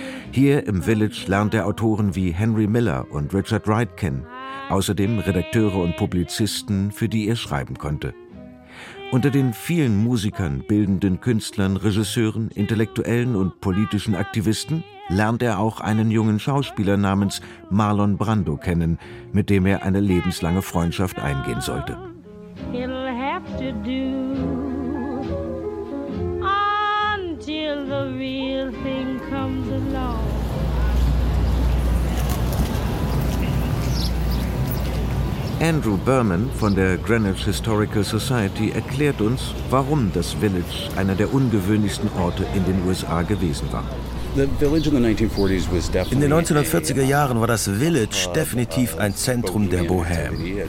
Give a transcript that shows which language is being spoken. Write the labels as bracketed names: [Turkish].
[German] Hier im Village lernt er Autoren wie Henry Miller und Richard Wright kennen, außerdem Redakteure und Publizisten, für die er schreiben konnte. Unter den vielen Musikern, bildenden Künstlern, Regisseuren, Intellektuellen und politischen Aktivisten lernt er auch einen jungen Schauspieler namens Marlon Brando kennen, mit dem er eine lebenslange Freundschaft eingehen sollte. [English] It'll have to do until the real thing comes along. [German] Andrew Berman von der Greenwich Historical Society erklärt uns, warum das Village einer der ungewöhnlichsten Orte in den USA gewesen war. In den 1940er Jahren war das Village definitiv ein Zentrum der Bohème.